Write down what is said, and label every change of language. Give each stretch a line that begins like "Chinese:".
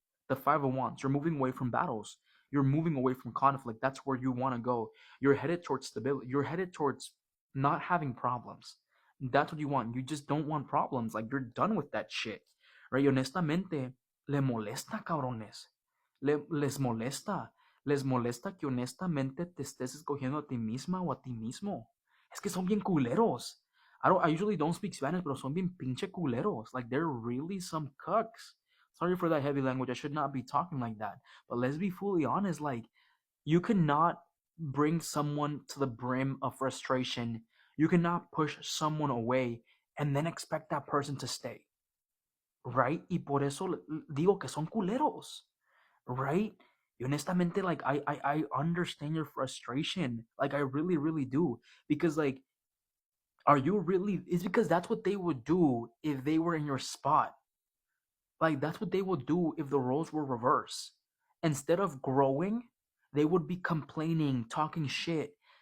English: The Five of Wands, you're moving away from battles. You're moving away from conflict. That's where you want to go. You're headed towards stability. You're headed towards not having problems. That's what you want. You just don't want problems. Like, you're done with that shit, right?
Spanish: Y honestamente, le molesta, cabrones. Les molesta. Les molesta que honestamente te estés escogiendo a ti misma o a ti mismo. Es que son bien culeros.
English: I usually don't speak Spanish,
Spanish: pero son bien pinche culeros.
English: Like, they're really some cucks. Sorry for that heavy language. I should not be talking like that. But let's be fully honest. Like, you cannot bring someone to the brim of frustration. You cannot push someone away and then expect that person to stay. Right?
Spanish: Y por eso digo que son culeros.
English: Right?
Spanish: Y honestamente,
English: like, I understand your frustration. Like, I really, really do. Because, like, are you really... It's because that's what they would do if they were in your spot. Like, that's what they would do if the roles were reversed. Instead of growing, they would be complaining, talking shit.